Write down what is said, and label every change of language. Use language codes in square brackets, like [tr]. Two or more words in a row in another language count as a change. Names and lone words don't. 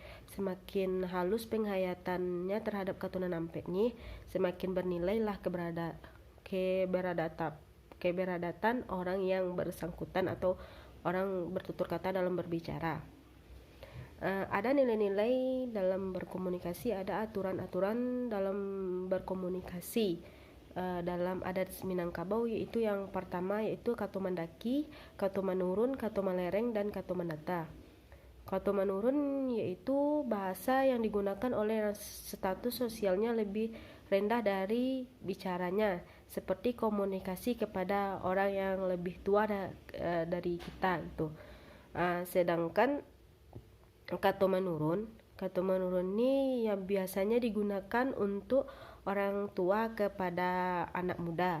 [id] Semakin halus penghayatannya terhadap Koto Nanampe ini, semakin bernilailah keberadatan orang yang bersangkutan atau orang bertutur kata dalam berbicara. Ada nilai-nilai dalam berkomunikasi, ada aturan-aturan dalam berkomunikasi dalam adat Minangkabau, yaitu yang pertama yaitu [min] Kato Mandaki, Kato Manurun, Kato Malereng, dan Kato Mandata. [id] Kato Manurun yaitu bahasa yang digunakan oleh status sosialnya lebih rendah dari bicaranya, seperti komunikasi kepada orang yang lebih tua dari kita gitu. Sedangkan Kato Manurun ini yang biasanya digunakan untuk orang tua kepada anak muda.